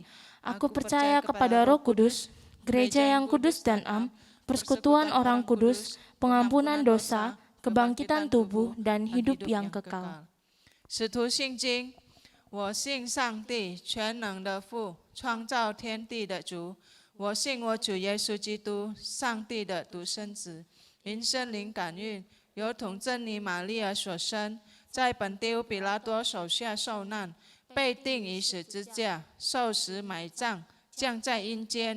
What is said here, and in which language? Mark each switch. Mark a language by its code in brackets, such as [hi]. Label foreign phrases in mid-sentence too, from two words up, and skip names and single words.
[id] Aku percaya kepada Roh Kudus, gereja yang kudus dan am, persekutuan orang kudus, pengampunan dosa, kebangkitan tubuh, dan hidup yang kekal. [zh] 使徒信经，我信上帝全能的父，创造天地的主。我信我主耶稣基督，上帝的独生子，因圣灵感孕，由童真女玛利亚所生，在本丢比拉多手下受难，被钉于十字架，受死埋葬，降在阴间。